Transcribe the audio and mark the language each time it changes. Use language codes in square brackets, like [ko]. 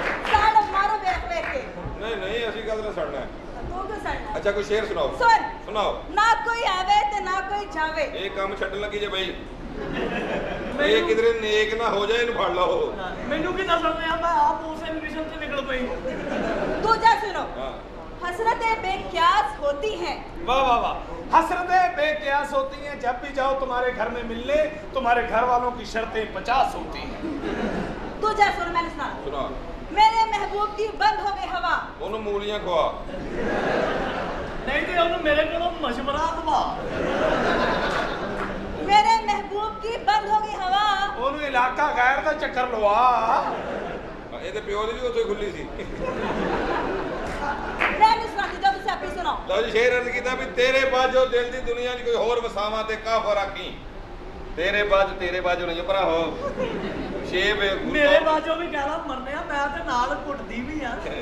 [pa] ਸਾੜ ਮਾਰੋ ਵੇਖ ਵੇਖ ਕੇ। ਨਹੀਂ ਅਸੀਂ ਕਦ ਨਾ ਸੜਨਾ। ਤੂੰ ਕਿਉਂ ਸੜਨਾ? ਅੱਛਾ ਕੋਈ ਸ਼ੇਰ ਸੁਣਾਓ। ਸੁਣਾਓ। ਨਾ ਕੋਈ ਆਵੇ ਤੇ ਨਾ ਕੋਈ ਜਾਵੇ। ਇਹ ਕੰਮ ਛੱਡਣ ਲੱਗੀ ਜੇ ਬਈ, ਇਹ ਕਿਧਰੇ ਨੇਕ ਨਾ ਹੋ ਜਾਏ, ਇਹਨੂੰ ਫੜ ਲਓ। ਮੈਨੂੰ ਕੀ ਦੱਸਣਾ, ਮੈਂ ਆਪ ਉਸੇ ਮਿਸ਼ਨ ਤੇ ਨਿਕਲ ਪਈ। [hi] दूजा सुनो, हसरतें बेक्यास होती हैं। वाह वाह वाह, हसरतें बेक्यास होती हैं, जब भी जाओ तुम्हारे घर में मिलने, तुम्हारे घर वालों की शर्तें 50 होती हैं। दूजा सुनो, मैंने सुना। सुना। मेरे महबूब की बंद हो गई हवा। [pa] ਉਹਨੂੰ ਮੂਲੀਆਂ ਖਵਾ। ਨਹੀਂ ਤੇ ਉਹਨੂੰ ਮੇਰੇ ਕੋਲੋਂ ਮਸ਼ਵਰਾ ਦਵਾ। [hi] मेरे महबूब की बंद हो गई हवा। [pa] ਉਹਨੂੰ ਇਲਾਕਾ ਗੈਰ ਦਾ ਚੱਕਰ ਲਵਾ। ਇਹਦੇ ਪਿਓ ਦੀ ਵੀ ਉੱਥੇ ਖੁੱਲੀ ਸੀ। [hi] मैं नहीं सुनाती, जो तुझे अभी सुनाओ। [pa] ਲਓ ਜੀ, ਸ਼ੇਰ ਅਰਜ਼ ਕੀਤਾ ਵੀ ਤੇਰੇ ਬਾਝੋ ਦਿਲ ਦੀ ਦੁਨੀਆ 'ਚ ਕੋਈ ਹੋਰ ਵਸਾਵਾਂ ਤੇ ਕਾਫਰ ਆਖੀ। ਤੇਰੇ ਬਾਝੋ ਨਹੀਂ ਭਰਾਓ। ਸ਼ੇਬ ਮੇਰੇ ਬਾਝੋਂ ਵੀ ਕਹਿਣਾ ਮਰਨੇ ਆ, ਮੈਂ ਤੇ ਨਾਲ ਘੁੱਟਦੀ ਵੀ ਆ।